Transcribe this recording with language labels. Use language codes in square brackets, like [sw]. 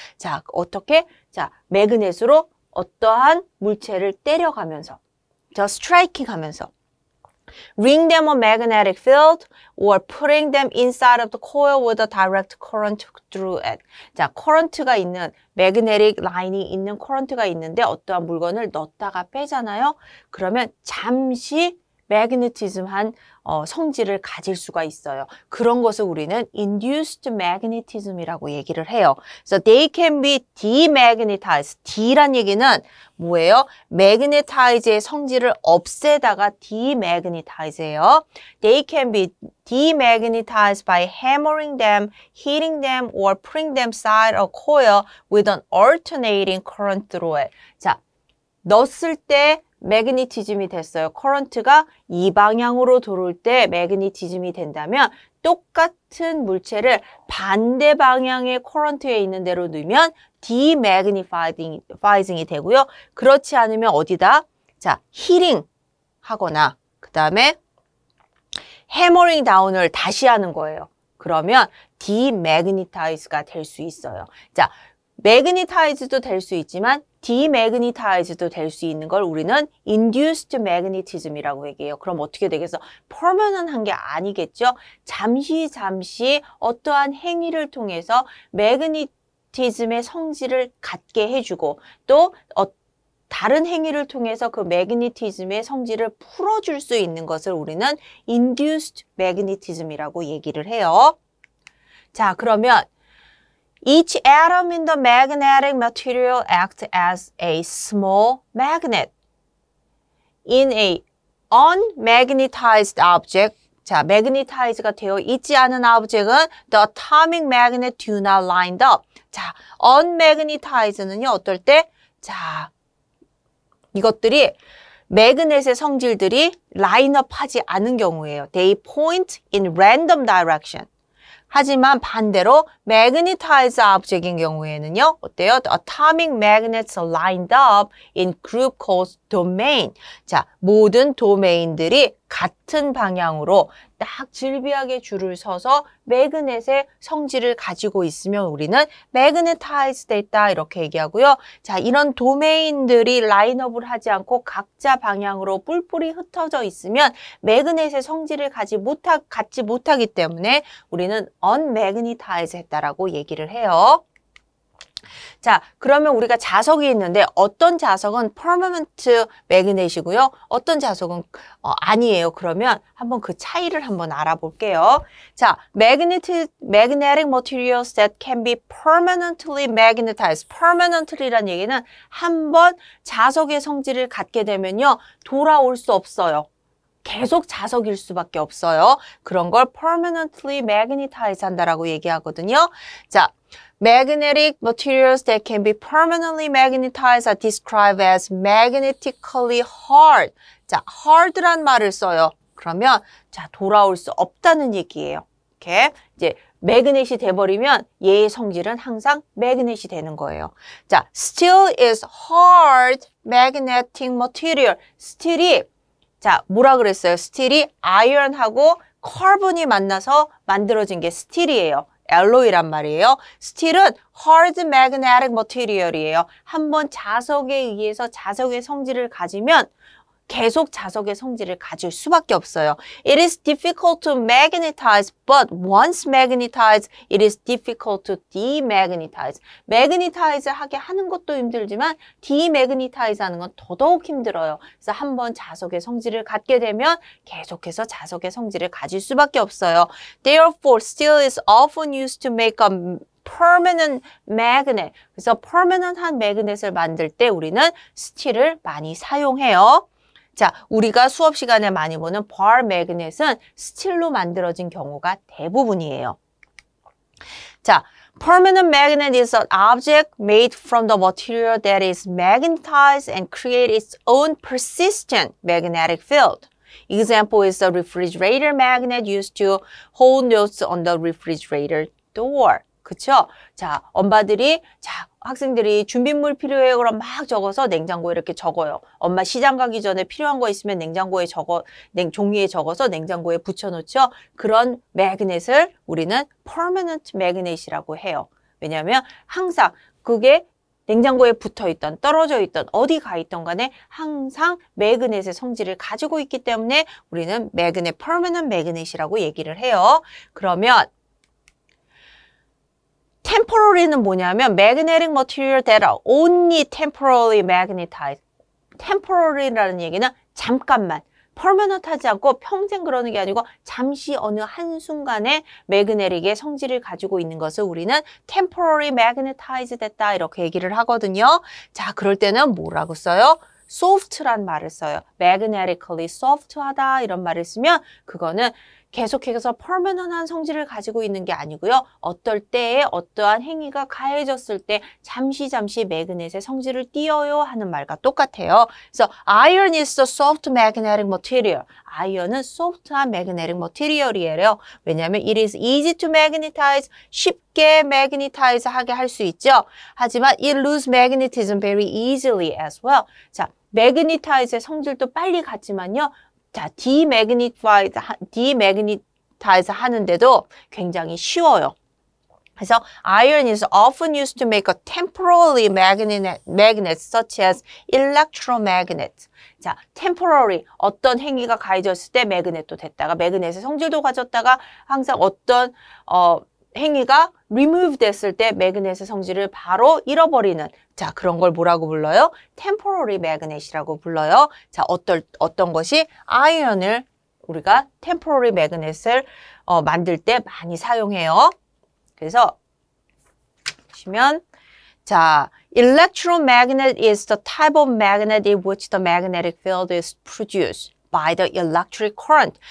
[ko] 자, 어떻게? 자, 매그넷으로 어떠한 물체를 때려가면서 striking 하면서 [en] ring them a magnetic field or putting them inside of the coil with a direct current through it. [ko] 자, 커런트가 있는 magnetic line이 있는 커런트가 있는데 어떠한 물건을 넣었다가 빼잖아요. 그러면 잠시 magnetism한 성질을 가질 수가 있어요. 그런 것을 우리는 induced magnetism이라고 얘기를 해요. 그래서 [en] they can be demagnetized. [ko] D란 얘기는 뭐예요? magnetize의 성질을 없애다가 demagnetize예요. [en] They can be demagnetized by hammering them, hitting them, or putting them inside a coil with an alternating current through it. [ko] 자, 넣었을 때 매그니티즘이 됐어요. 커런트가 이 방향으로 돌을 때 매그니티즘이 된다면 똑같은 물체를 반대 방향의 커런트에 있는 대로 넣으면 디매그니파이징이 되고요. 그렇지 않으면 어디다? 자, 히링 하거나 그 다음에 해머링 다운을 다시 하는 거예요. 그러면 디매그니타이즈가 될 수 있어요. 자, 매그니타이즈도 될 수 있지만 디매그니타이즈도 될 수 있는 걸 우리는 induced magnetism이라고 얘기해요. 그럼 어떻게 되겠어? permanent한 게 아니겠죠? 잠시 어떠한 행위를 통해서 매그니티즘의 성질을 갖게 해주고 또 다른 행위를 통해서 그 매그니티즘의 성질을 풀어줄 수 있는 것을 우리는 induced magnetism이라고 얘기를 해요. 자, 그러면 [en] Each atom in the magnetic material acts as a small magnet. In a unmagnetized object, [ko] 자, magnetize가 되어 있지 않은 object은 [en] the atomic magnet do not line up. [ko] 자, unmagnetized는요, 어떨 때? 자, 이것들이 매그넷의 성질들이 라인업 하지 않은 경우예요. [en] They point in random direction. [ko] 하지만 반대로 magnetized object인 경우에는요. 어때요? [en] The atomic magnets are lined up in group called domain. [ko] 자, 모든 도메인들이 같은 방향으로 딱 질비하게 줄을 서서 매그넷의 성질을 가지고 있으면 우리는 magnetized 됐다 이렇게 얘기하고요. 자, 이런 도메인들이 라인업을 하지 않고 각자 방향으로 뿔뿔이 흩어져 있으면 매그넷의 성질을 갖지 못하기 때문에 우리는 unmagnetized 했다라고 얘기를 해요. 자, 그러면 우리가 자석이 있는데 어떤 자석은 permanent magnet이고요. 어떤 자석은 아니에요. 그러면 한번 그 차이를 한번 알아볼게요. [en] 자, magnetic materials that can be permanently magnetized. [ko] permanently란 얘기는 한번 자석의 성질을 갖게 되면요. 돌아올 수 없어요. 계속 자석일 수밖에 없어요. 그런 걸 permanently magnetize 한다라고 얘기하거든요. [en] 자, magnetic materials that can be permanently magnetized are described as magnetically hard. [ko] 자, hard란 말을 써요. 그러면 자, 돌아올 수 없다는 얘기예요. 이렇게 이제 매그넷이 돼버리면 얘의 성질은 항상 매그넷이 되는 거예요. [en] 자, steel is hard magnetic material. [ko] 스틸이 자, 뭐라 그랬어요? 스틸이 아이언하고 카본이 만나서 만들어진 게 스틸이에요. 알로이란 말이에요. 스틸은 hard magnetic material이에요. 한번 자석에 의해서 자석의 성질을 가지면 계속 자석의 성질을 가질 수밖에 없어요. [en] It is difficult to magnetize, but once magnetized, it is difficult to demagnetize. [ko] magnetize 하게 하는 것도 힘들지만 demagnetize 하는 건 더더욱 힘들어요. 그래서 한번 자석의 성질을 갖게 되면 계속해서 자석의 성질을 가질 수밖에 없어요. [en] Therefore, steel is often used to make a permanent magnet. [ko] 그래서 permanent한 매그넷을 만들 때 우리는 스틸을 많이 사용해요. 자, 우리가 수업 시간에 많이 보는 bar magnet은 스틸로 만들어진 경우가 대부분이에요. [en] 자, permanent magnet is an object made from the material that is magnetized and create its own persistent magnetic field. Example is the refrigerator magnet used to hold notes on the refrigerator door. [ko] 그쵸? 자, 엄마들이, 자, 학생들이 준비물 필요해요. 그럼 막 적어서 냉장고에 이렇게 적어요. 엄마 시장 가기 전에 필요한 거 있으면 냉장고에 종이에 적어서 냉장고에 붙여놓죠. 그런 매그넷을 우리는 permanent magnet이라고 해요. 왜냐하면 항상 그게 냉장고에 붙어있던, 떨어져 있던, 어디 가 있던 간에 항상 매그넷의 성질을 가지고 있기 때문에 우리는 permanent magnet이라고 얘기를 해요. 그러면 temporary는 뭐냐면 [en] magnetic material that are only temporarily magnetized. [ko] temporary라는 얘기는 잠깐만, permanent 하지 않고 평생 그러는 게 아니고 잠시 어느 한순간에 매그네틱의 성질을 가지고 있는 것을 우리는 temporary magnetized 됐다 이렇게 얘기를 하거든요. 자, 그럴 때는 뭐라고 써요? soft란 말을 써요. magnetically soft하다 이런 말을 쓰면 그거는 계속해서 permanent한 성질을 가지고 있는 게 아니고요. 어떨 때에 어떠한 행위가 가해졌을 때 잠시 매그넷의 성질을 띄어요 하는 말과 똑같아요. [en] 그래서 iron is a soft magnetic material. [ko] 아이언은 soft한 magnetic material이에요. 왜냐하면 [en] it is easy to magnetize. [ko] 쉽게 magnetize 하게 할 수 있죠. 하지만 [en] it lose magnetism very easily as well. [ko] 자, magnetize의 성질도 빨리 갔지만요. 자, demagnetize 하는데도 굉장히 쉬워요. 그래서 [en] iron is often used to make a temporary magnet such as electromagnet. [ko] 자, temporary 어떤 행위가 가해졌을 때 매그넷도 됐다가 매그넷의 성질도 가졌다가 항상 어떤 행위가 remove 됐을 때 매그넷의 성질을 바로 잃어버리는 자 그런 걸 뭐라고 불러요? temporary magnet이라고 불러요. 자 어떤 것이 아이언을 우리가 temporary magnet을 만들 때 많이 사용해요. 그래서 보시면 자 [en] electromagnet is the type of magnet in which the magnetic field is produced by the electric current.